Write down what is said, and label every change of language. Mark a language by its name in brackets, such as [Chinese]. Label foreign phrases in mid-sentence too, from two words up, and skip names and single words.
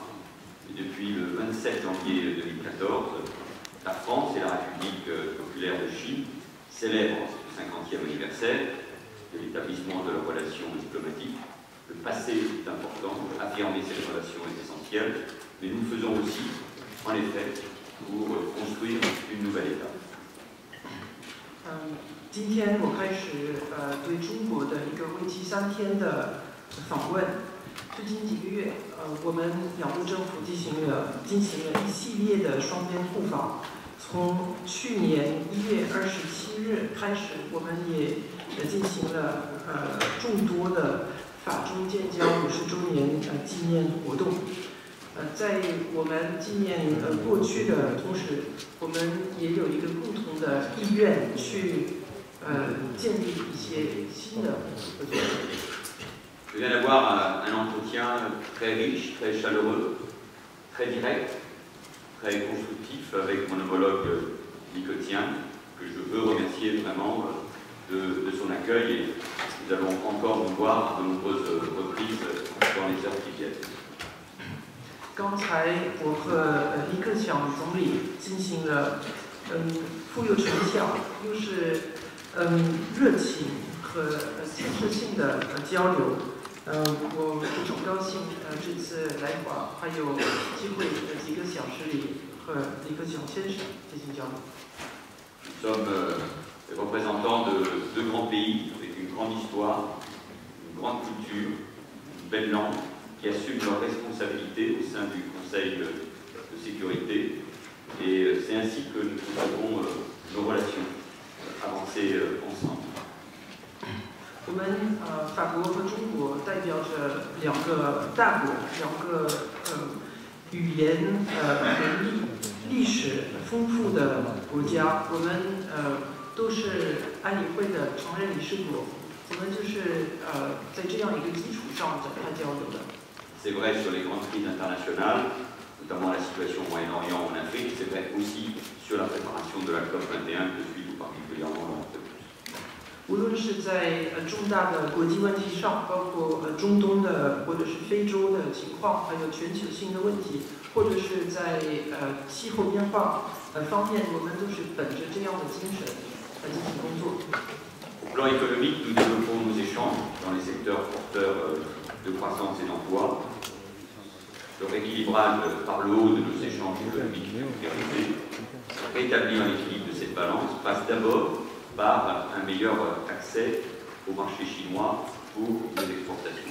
[French] Et depuis le 27 janvier 2014, la France et la République populaire de Chine célèbrent ce 50e anniversaire de l'établissement de leurs relations diplomatiques. Le passé est important, affirmer ces relations est essentiel, mais nous le faisons aussi, en effet, pour construire une nouvelle étape. [Chinese] 今天我开始对中国的一个为期3天的访问。最近几个月，我们两部政府进行了一系列的双边互访。从去年1月27日开始，我们也进行了众多的法中建交50周年纪念活动。在我们纪念过去的同时，我们也有一个共同的意愿去建立一些新的合作。 [French] Je viens d'avoir un entretien très riche, très chaleureux, très direct, très constructif avec mon homologue nicotien, que je veux remercier vraiment de son accueil et nous allons encore nous voir à de nombreuses reprises dans les heures qui viennent. [Chinese] 刚才我和李克强总理进行了富有成效又是热情和建设性的交流。我非常高兴这次来华还有机会几个小时里和李克强先生进行交流。 [French] Nous sommes les représentants de 2 grands pays avec une grande histoire, une grande culture, une belle langue, qui assument leurs responsabilités au sein du Conseil de sécurité. Et c'est ainsi que nous avons nos relations avancer ensemble. [Chinese] 我们法国和中国代表着2个大国，2个语言历史丰富的国家。我们都是安理会的常任理事国，我们就是在这样一个基础上展开交流的。 [French] C'est vrai sur les grandes crises internationales, notamment la situation au Moyen-Orient ou en Afrique, c'est vrai aussi sur la préparation de la COP21 que je suis tout particulièrement dans ce. [Chinese] 无论是在重大的国际问题上，包括中东的或者是非洲的情况，还有全球性的问题，或者是在气候变化方面，我们都是本着这样的精神来进行工作。 [French] Au plan économique, nous développons nos échanges dans les secteurs porteurs de croissance et d'emploi. Le rééquilibrage par le haut de nos échanges économiques est priorité. rétablir l'équilibre de cette balance passe d'abord par un meilleur accès au marché chinois pour nos exportations.